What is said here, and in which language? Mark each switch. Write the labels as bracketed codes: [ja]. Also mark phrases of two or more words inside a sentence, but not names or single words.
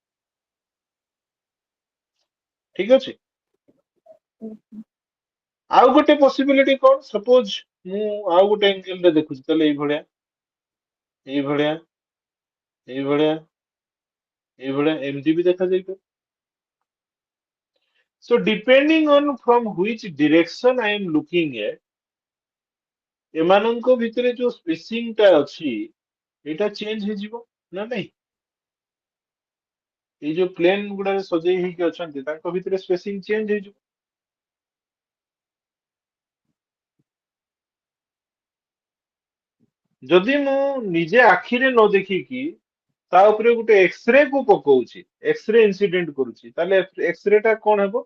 [or] ଠିକ ଅଛି। [en] Yes, sir. [or] ଆଉ ଗୋଟେ ପସିବିଲିଟି କଣ? ସପୋଜ ମୁଁ ଆଉ ଗୋଟେ ଆଙ୍ଗେଲ ରେ ଦେଖୁଛି, ତାହେଲେ ଏଇଭଳିଆ, ଏଇଭଳିଆ, ଏଇଭଳିଆ, ଏଇଭଳିଆ, ଏମିତି ବି ଦେଖାଯାଇପାରେ। [en] So depending on from which direction I am looking at, [or] ଏମାନଙ୍କ ଭିତରେ ଯୋଉ ସ୍ପେସିଂ ଟା ଅଛି ଏଇଟା ଚେଞ୍ଜ ହେଇଯିବ ନା ନାଇଁ? ଏଇ ଯୋଉ ପ୍ଲେନ ଗୁଡାରେ ସଜେଇ ହେଇକି ଅଛନ୍ତି ତାଙ୍କ ଭିତରେ [en] spacing change [or] ହେଇଯିବ। ଯଦି ମୁଁ ନିଜେ ଆଖିରେ ନ ଦେଖିକି ତା ଉପରେ ଗୋଟେ ଏକ୍ସରେ କୁ ପକଉଛି, [en] x-ray incident [or] କରୁଛି, ତାହେଲେ ଏକ୍ସରେ ଟା କଣ ହେବ?